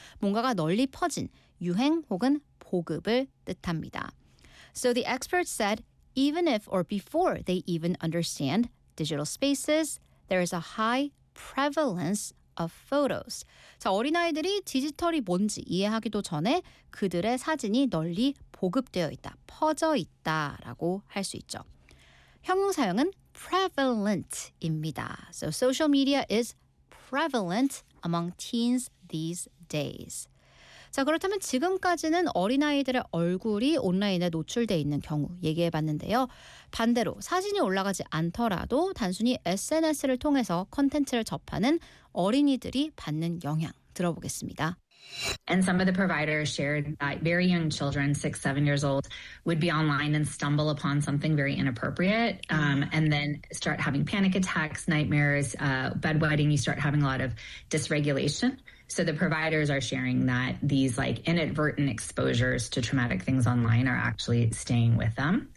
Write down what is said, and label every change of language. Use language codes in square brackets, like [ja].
[ko] 뭔가가 널리 퍼진 유행 혹은 보급을 뜻합니다. [en] So the experts said, even if or before they even understand digital spaces, there is a high prevalence of photos. [ko] 자, 어린아이들이 디지털이 뭔지 이해하기도 전에 그들의 사진이 널리 보급되어 있다, 퍼져 있다라고 할 수 있죠. 형용사형은 prevalent입니다. [en] So social media is prevalent among teens these days. [ko] 자, 그렇다면 지금까지는 어린아이들의 얼굴이 온라인에 노출되어 있는 경우 얘기해봤는데요. 반대로 사진이 올라가지 않더라도 단순히 SNS를 통해서 콘텐츠를 접하는 어린이들이 받는 영향 들어보겠습니다. [en] And some of the providers shared that very young children, 6, 7 years old, would be online and stumble upon something very inappropriate and then start having panic attacks, nightmares, bedwetting. You start having a lot of dysregulation. So the providers are sharing that these like inadvertent exposures to traumatic things online are actually staying with them.